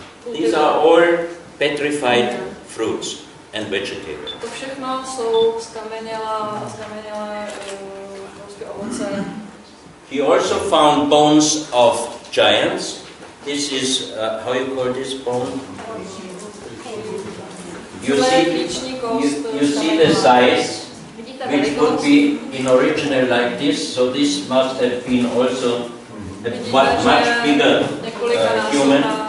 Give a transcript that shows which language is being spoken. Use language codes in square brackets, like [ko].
[en] These are all petrified fruits and vegetables. [cs] To všechno jsou skamenělé ovoce. [en] He also found bones of giants. This is, how you call this bone? You see the size, which would be in original like this, so this must have been also a much bigger human.